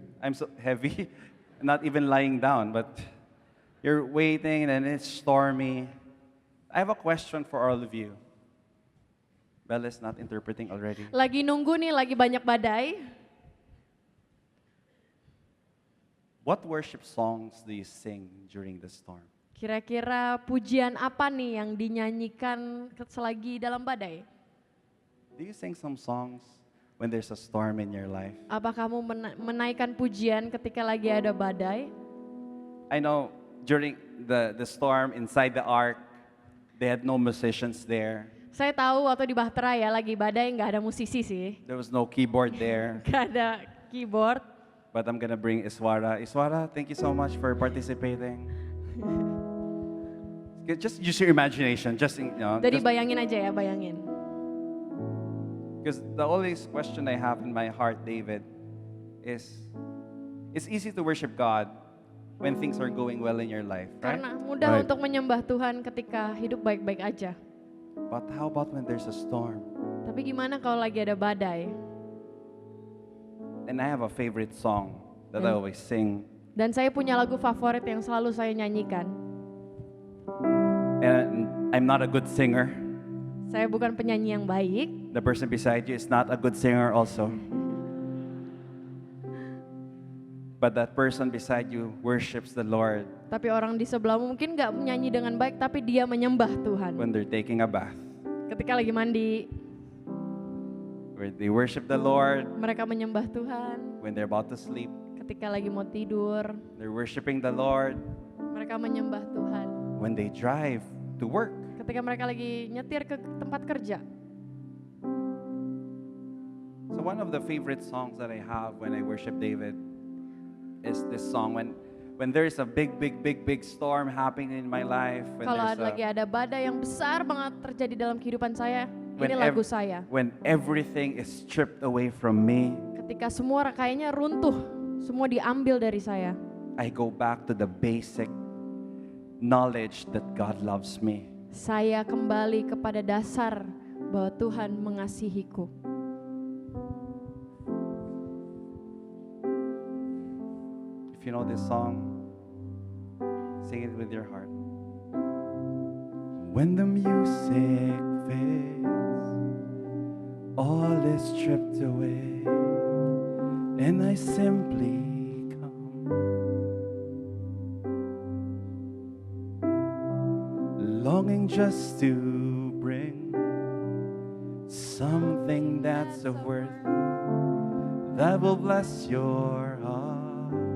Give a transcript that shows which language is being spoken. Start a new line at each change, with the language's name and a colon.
English: I'm so heavy, not even lying down, but you're waiting and it's stormy. I have a question for all of you. Bella's not interpreting already.
Indonesian: Lagi nunggu nih, lagi banyak badai.
English: What worship songs do you sing during the storm?
Indonesian: Kira-kira pujian apa nih yang dinyanyikan selagi dalam badai?
English: Do you sing some songs when there's a storm in your life?
Indonesian: Apa kamu menaikkan pujian ketika lagi ada badai?
English: I know during the storm inside the ark, they had no musicians there.
Indonesian: Saya tahu waktu di Bahtera ya lagi badai nggak ada musisi sih,
English: There was no keyboard there.
Indonesian: nggak ada keyboard.
English: But I'm gonna bring Iswara. Iswara, thank you so much for participating. Just use your imagination.
Indonesian: Jadi bayangin aja ya, bayangin.
English: Because the only question I have in my heart, David, is it's easy to worship God when things are going well in your life, right?
Indonesian: Karena mudah
English: Right.
Indonesian: untuk menyembah Tuhan ketika hidup baik-baik aja.
English: But how about when there's a storm?
Indonesian: Tapi gimana kalau lagi ada badai?
English: And I have a favorite song that I always sing.
Indonesian: Dan saya punya lagu favorit yang selalu saya nyanyikan.
English: And I'm not a good singer.
Indonesian: Saya bukan penyanyi yang baik.
English: The person beside you is not a good singer also. But that person beside you worships the Lord
Indonesian: Tapi orang di sebelahmu mungkin nggak menyanyi dengan baik, tapi dia menyembah Tuhan.
English: when they're taking a bath.
Indonesian: Ketika lagi mandi,
English: Where they worship the Lord
Indonesian: mereka menyembah Tuhan.
English: when they're about to sleep.
Indonesian: Ketika lagi mau tidur,
English: They're worshiping the Lord
Indonesian: mereka menyembah Tuhan.
English: when they drive to work.
Indonesian: Ketika mereka lagi nyetir ke tempat kerja.
English: So one of the favorite songs that I have when I worship David is this song when there is a big storm happening in my life.
Indonesian: Kalau lagi ada badai yang besar banget terjadi dalam kehidupan saya, ini lagu saya.
English: When everything is stripped away from me,
Indonesian: Ketika semua kayaknya runtuh, semua diambil dari saya.
English: I go back to the basic knowledge that God loves me.
Indonesian: Saya kembali kepada dasar bahwa Tuhan mengasihiku.
English: If you know this song, sing it with your heart. When the music fades, all is stripped away, and I simply come, longing just to bring something that's of worth that will bless your heart.